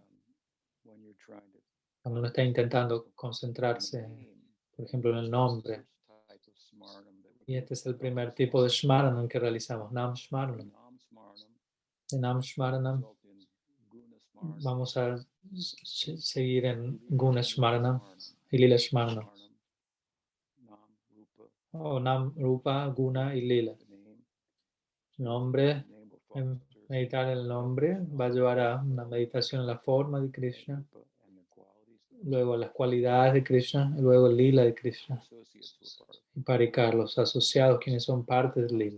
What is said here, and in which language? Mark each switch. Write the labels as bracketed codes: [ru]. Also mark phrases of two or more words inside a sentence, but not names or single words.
[es] Cuando uno está intentando concentrarse, por ejemplo, en el nombre. Y este es el primer tipo de Shmaranam que realizamos, [sa] नाम स्मरणम्. [es] De [sa] नाम स्मरणम् [es] vamos a seguir en [sa] गुण स्मरणम् [es] y [sa] लीला स्मरणम्. [es] O Nam, Rupa, Guna y Lila. Nombre, meditar el nombre va a llevar a una meditación en la forma de Krishna, luego las cualidades de Krishna, y luego el Lila de Krishna. Y Parikar, los asociados, quienes son parte del Lila.